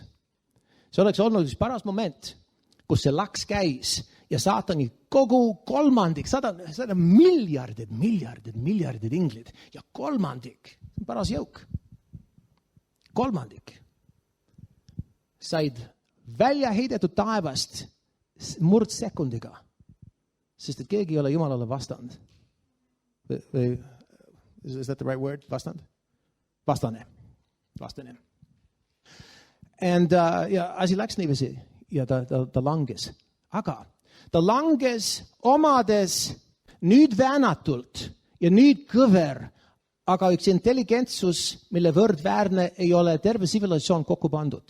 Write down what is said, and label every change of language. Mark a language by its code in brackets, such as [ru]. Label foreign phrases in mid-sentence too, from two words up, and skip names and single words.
[et] See oleks olnud üks paras moment, kus see laks käis ja saatani kogu 3, 100 miljardid inglid ja 3, paras jõuk. 3 said välja heidetud taevast murdsekundiga, sest et keegi ei ole Jumalale vastand. [en] Is that the right word? [et] Vastand? Vastane. Ja asi läks niiviisi ja ta langes. Aga ta langes omades nüüd väänatult ja nüüd kõver, aga üks intelligentsus, mille võrdväärne ei ole terve tsivilisatsioon kokku pandud.